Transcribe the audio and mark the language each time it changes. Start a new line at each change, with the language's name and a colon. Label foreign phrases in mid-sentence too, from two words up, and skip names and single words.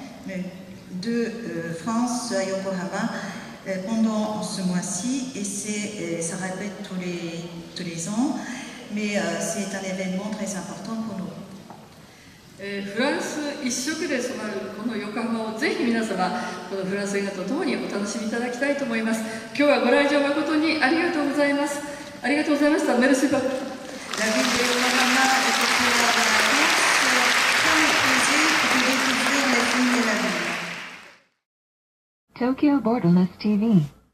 French: de France à Yokohama pendant ce mois-ci, et ça répète tous les ans, mais c'est un événement très important pour nous.
Japanese: フランス一色で染まるこの横浜をぜひ皆様このフランス映画とともにお楽しみいただきたいと思います。今日はご来場誠にありがとうございます。ありがとうございました。
French: merci beaucoup. La ville de Yokohama est populaire dans la France, comme plaisir de découvrir les films de la ville. Tokyo Borderless TV